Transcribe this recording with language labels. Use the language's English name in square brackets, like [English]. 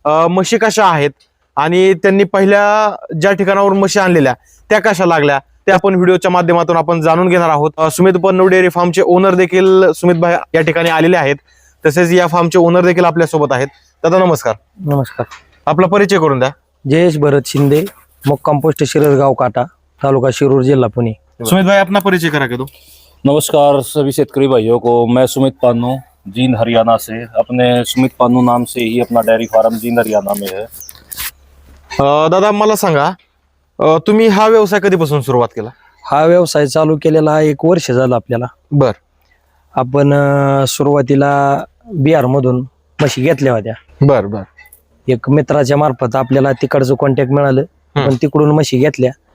[Marathi] म्हशी कशा आहेत आणि त्यांनी पहिल्या ज्या ठिकाणावरून म्हशी आणलेल्या त्या कशा लागल्या ते आपण व्हिडिओच्या माध्यमातून आपण जाणून घेणार आहोत. सुमित पन्नू डेअरी फार्मचे ओनर देखील सुमित भाई या ठिकाणी आलेले आहेत. तसेच या फार्मचे ओनर देखील आपल्या सोबत आहेत. दादा नमस्कार. नमस्कार. आपला परिचय करून द्या. जयेश भरत शिंदे, मुक्काम पोस्ट शिरसगाव काटा, तालुका शिरूर, जिला पुणे. [Hindi] सुमित भाई अपना परिचय करा के दो. नमस्कार सभी क्षेत्रीय भाइयों को, मैं सुमित पानू जींद हरियाणा से, अपने सुमित पानू नाम से ही अपना डेयरी फार्म जींद हरियाणा में है. [Marathi] दादा मला सांगा, तुम्ही हा व्यवसाय कधीपासून सुरुवात केला? हा व्यवसाय चालू केलेला 1 वर्ष झालं आपल्याला. बर. आपण सुरुवातीला बिहार मधून म्हशी घेतल्या होत्या. बर बर. एक मित्राच्या मार्फत आपल्याला तिकडचं कॉन्टॅक्ट मिळालं, पण तिकडून म्हशी घेतल्या.